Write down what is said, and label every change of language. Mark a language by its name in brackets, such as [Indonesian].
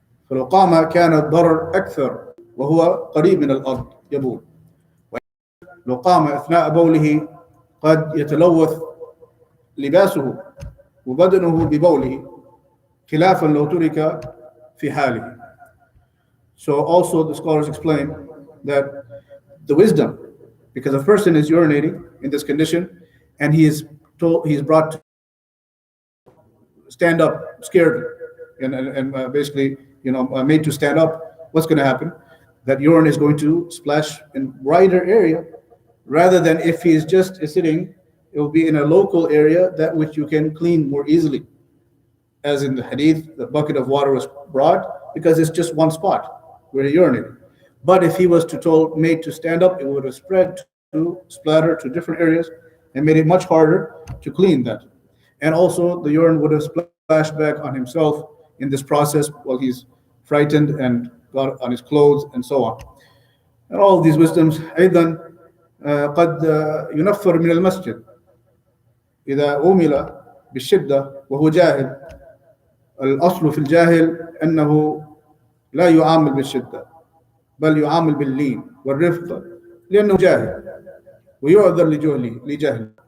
[Arabic] فلو قام كان الضرر أكثر وهو قريب من الأرض يبول. لو قام أثناء بوله قد يتلوث لباسه وبدنه ببوله خلافا لو ترك في حاله. [English] So also the scholars explain that the wisdom, because a person is urinating in this condition and he's brought to stand up scared and basically made to stand up, what's going to happen? That urine is going to splash in wider area, rather than if he's just sitting, it will be in a local area that which you can clean more easily. As in the hadith, the bucket of water was brought because it's just one spot where he urinated. But if he was made to stand up, it would have splatter to different areas and made it much harder to clean that. And also the urine would have splashed back on himself in this process while he's frightened and got on his clothes and so on. And all of these wisdoms, [Arabic] أيضا قد ينفر من المسجد إذا أمل بالشدة وهو جاهل. الأصل في الجاهل أنه لا يعامل بالشدة بل يعامل باللين والرفق لأنه جاهل ويعذر لجهل.